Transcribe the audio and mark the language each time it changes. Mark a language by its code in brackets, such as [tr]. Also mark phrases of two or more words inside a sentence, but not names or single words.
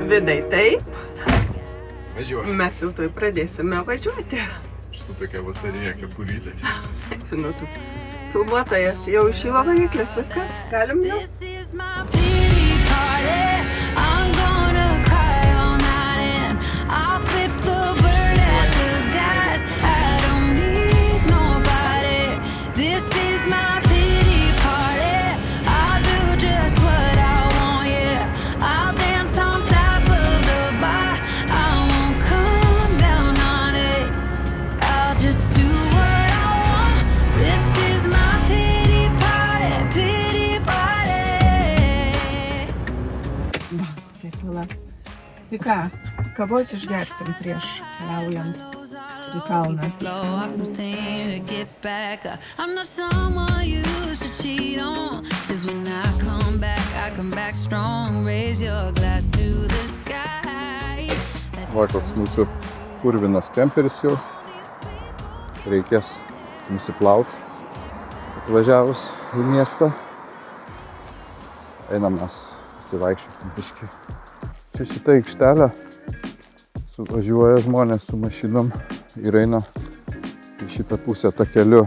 [lt] Tai taip, Važiuoju. mes jau toj pradėsime važiuoti. Su tokia vasarinė kepurytė čia. Sinu, tu filmuotojas jau išylo variklis, viskas, galim jau. [en] This is my pity party. I'm gonna cry all night and I'll flip the bird at the guys. I don't need nobody. This is my pity party. I'll do just what I want, yeah. I'll dance on top of the bar. I won't come down on it. I'll just do what I want. This is my pity party, pity party. [lt] Taip, pila. Tai ką, kavos išgersim prieš keliaujant į kalną. [en] Blow off some steam to get back up. I'm not someone you should cheat on. 'Cause when I come back strong. Raise your glass to the sky. [lt] Va, koks mūsų purvinas kemperis jau. Reikės nusiplauti, atvažiavus į miestą. Einam mes, atsivaikščiosim biškį. Čia šitą aikštelę suvažiuoja žmonės su mašinom ir eina į šitą pusę takeliu.